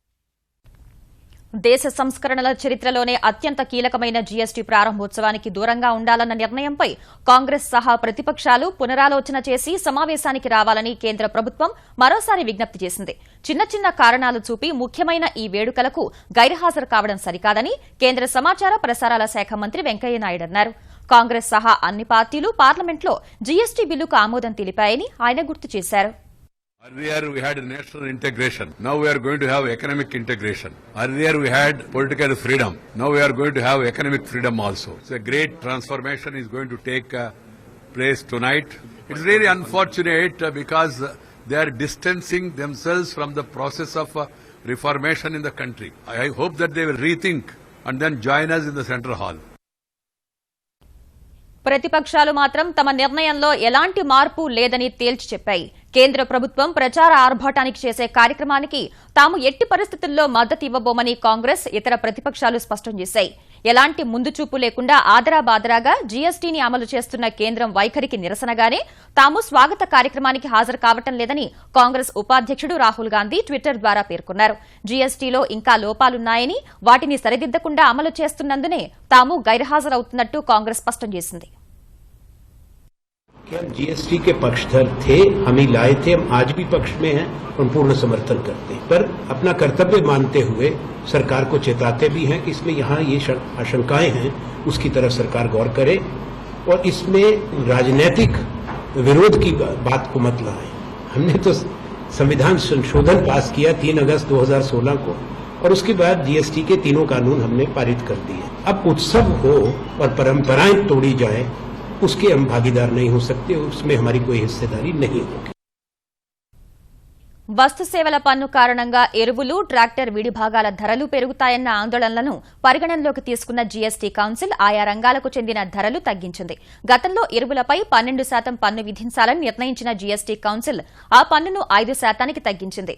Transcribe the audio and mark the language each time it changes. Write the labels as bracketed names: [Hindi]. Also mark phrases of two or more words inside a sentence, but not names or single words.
[Telugu] దేశ సంస్కరణల చరిత్రలోనే అత్యంత కీలకమైన జీఎస్టీ ప్రారంభోత్సవానికి దూరంగా ఉండాలన్న నిర్ణయంపై కాంగ్రెస్ సహా ప్రతిపక్షాలు పునరాలోచన చేసి సమావేశానికి రావాలని కేంద్ర ప్రభుత్వం మరోసారి విజ్ఞప్తి చేసింది. చిన్న చిన్న కారణాలు చూపి ముఖ్యమైన ఈ వేడుకలకు గైర్హాజరు కావడం సరికాదని కేంద్ర సమాచార ప్రసారాల శాఖ మంత్రి వెంకయ్యనాయుడు అన్నారు. కాంగ్రెస్ సహా అన్ని పార్టీలు పార్లమెంట్లో జీఎస్టీ బిల్లుకు ఆమోదం తెలిపాయని ఆయన గుర్తు చేశారు. [English] Earlier we had national integration. Now we are going to have economic integration. Earlier we had political freedom. Now we are going to have economic freedom also. So a great transformation is going to take place tonight. It's really unfortunate because they are distancing themselves from the process of reformation in the country. I hope that they will rethink and then join us in the Central Hall. [Telugu] ప్రతిపక్షాలు మాత్రం తమ నిర్ణయంలో ఎలాంటి మార్పు లేదని తేల్చి చెప్పాయి. కేంద్ర ప్రభుత్వం ప్రచార ఆర్భాటానికి చేసే కార్యక్రమానికి తాము ఎట్టి పరిస్థితుల్లో మద్దతు ఇవ్వబోమని కాంగ్రెస్, ఇతర ప్రతిపక్షాలు స్పష్టం చేశాయి. ఎలాంటి ముందుచూపు లేకుండా ఆదరాబాదరాగా జీఎస్టీని అమలు చేస్తున్న కేంద్రం వైఖరికి నిరసనగానే తాము స్వాగత కార్యక్రమానికి హాజరు కావటం లేదని కాంగ్రెస్ ఉపాధ్యక్షుడు రాహుల్ గాంధీ ట్విట్టర్ ద్వారా పేర్కొన్నారు. జీఎస్టీలో ఇంకా లోపాలున్నాయని, వాటిని సరిదిద్దకుండా అమలు చేస్తున్నందునే తాము గైర్హాజరవుతున్నట్టు కాంగ్రెస్ స్పష్టం చేసింది. [Hindi] हम जीएसटी के पक्षधर थे, हम ही लाए थे, हम आज भी पक्ष में हैं और पूर्ण समर्थन करते हैं, पर अपना कर्तव्य मानते हुए सरकार को चेताते भी हैं कि इसमें यहाँ ये आशंकाएं हैं, उसकी तरफ सरकार गौर करे और इसमें राजनीतिक विरोध की बात को मत लाए। हमने तो संविधान संशोधन पास किया 3 अगस्त 2016 को और उसके बाद जीएसटी के तीनों कानून हमने पारित कर दिए। अब उत्सव हो और परंपराएं तोड़ी जाए, उसके हम भागीदार नहीं हो सकते, उसमें हमारी कोई हिस्सेदारी नहीं होगी. [Telugu] వస్తు సేవల పన్ను కారణంగా ఎరువులు, ట్రాక్టర్ విడిభాగాల ధరలు పెరుగుతాయన్న ఆందోళనలను పరిగణనలోకి తీసుకున్న జీఎస్టీ కౌన్సిల్ ఆయా రంగాలకు చెందిన ధరలు తగ్గించింది. గతంలో ఎరువులపై 12% పన్ను విధించాలని నిర్ణయించిన జీఎస్టీ కౌన్సిల్ ఆ పన్నును 5% తగ్గించింది.